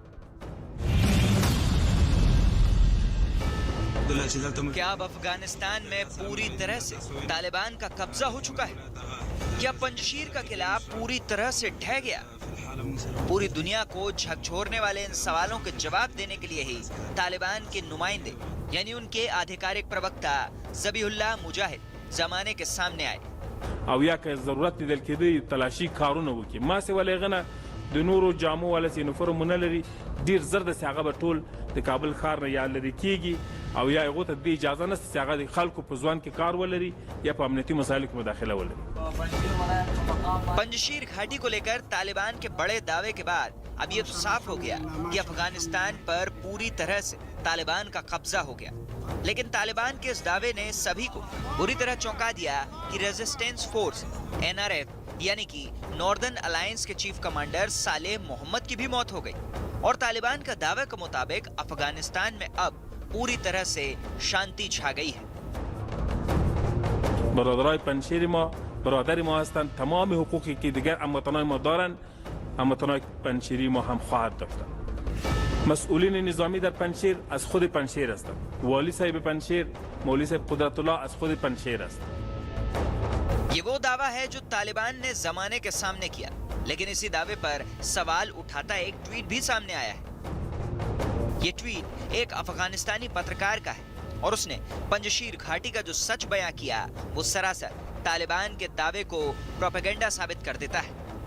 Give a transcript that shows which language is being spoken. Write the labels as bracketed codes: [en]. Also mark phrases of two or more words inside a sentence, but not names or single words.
[hi] क्या अब अफगानिस्तान में पूरी तरह से तालिबान का कब्जा हो चुका है? क्या पंजशीर का किला पूरी तरह से ढह गया? पूरी दुनिया को झकझोरने वाले इन सवालों के जवाब देने के लिए ही तालिबान के नुमाइंदे यानी उनके आधिकारिक प्रवक्ता ज़बीहुल्लाह मुजाहिद ज़माने के सामने आए। [ps] او یا که ضرورت لیدل کېدی تلاشي کارونه وکړي ما سه ولې غنه د نورو جامو ولا یونیفورم نه لري ډیر زر د هغه به ټول د کابل ښار نه یا لري کیږي او یا هغه ته د اجازه نه چې هغه د خلکو په ځوان کې کار ولري یا په امنیتي مسایلو کې مداخله ولري। [hi] पंजशीर घाटी को लेकर तालिबान के बड़े दावे के बाद अब ये तो साफ हो गया कि अफगानिस्तान पर पूरी तरह से तालिबान का कब्जा हो गया। लेकिन तालिबान के इस दावे ने सभी को बुरी तरह चौंका दिया कि [en] resistance force [hi] NRF यानी कि नॉर्दर्न अलायंस के [en] chief commander [hi] सालेह मोहम्मद की भी मौत हो गई। और तालिबान का दावे के मुताबिक अफगानिस्तान में अब पूरी तरह से शांति छा गई है। [fa] برادرای پنجشیر ما برادر ما هستند، تمام حقوقی که دیگر هموطنان ما دارند هموطنان پنجشیری ما هم خواهد داشت. مسئولین نظامی در پنجشیر از خود پنجشیر هستند. والی صاحب پنجشیر مولوی صاحب قدرت الله از خود پنجشیر است. [hi] ये वो दावा है जो तालिबान ने जमाने के सामने किया, लेकिन इसी दावे पर सवाल उठाता एक ट्वीट भी सामने आया है। ये ट्वीट एक अफगानिस्तानी पत्रकार का है और उसने पंजशीर घाटी का जो सच बयां किया वो सरासर तालिबान के दावे को प्रोपेगेंडा साबित कर देता है।